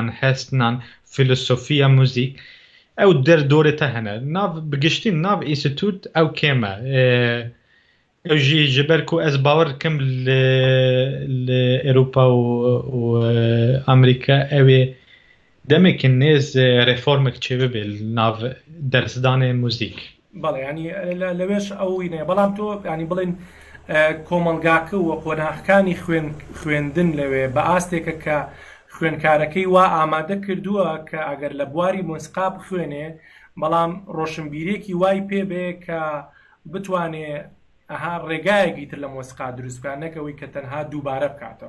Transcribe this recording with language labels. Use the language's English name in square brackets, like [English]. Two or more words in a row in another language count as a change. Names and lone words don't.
[Kurdish] hestnan filosofiya muzîk ew derdorê te hene nav bigiştî nav înstîtût ew kêm e ew jî ji ber ku ez bawer dikim li Ewropa û Amerîka ew ê demekî nêz reformek çêbibe li nav dersdanê muzîk. [Central Kurdish] بەڵێ ینی لەوێش ئەوینێ بەڵام تۆ ینی بڵێن کۆمەلگاکە و قۆناغەکانی خوێندن لەوێ بە ئاستێکە کە خوێندکارەکەی وا ئامادە کردووە کە ئەگەر لە بواری مۆسیقا بخوێنێ بەڵام ڕۆشنبیرێکی وای پێبێ کە بتوانێ ڕێگایەکی تر لە مۆسیقا دروست بکات نەکەوەی کە تەنها دووبارە بکاتەوە.